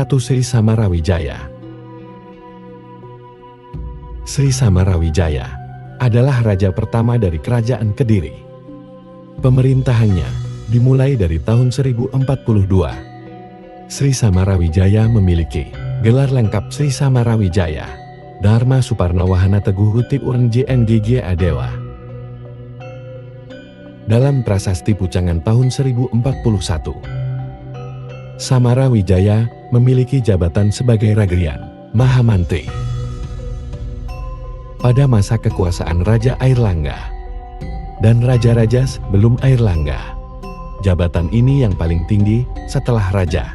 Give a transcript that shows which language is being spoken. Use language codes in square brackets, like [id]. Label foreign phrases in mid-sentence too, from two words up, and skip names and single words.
[id] Sri Samarawijaya, Sri Samarawijaya adalah raja pertama dari Kerajaan Kediri. Pemerintahannya dimulai dari tahun 1042. Sri Samarawijaya memiliki gelar lengkap Sri Samarawijaya, Dharma Suparnawahana Teguh Huti Urang JNGG Adewa. Dalam prasasti Pucangan tahun 1041, Samarawijaya memiliki jabatan sebagai Ragrian Mahamantri. Pada masa kekuasaan Raja Airlangga dan raja-raja sebelum Airlangga, jabatan ini yang paling tinggi setelah raja.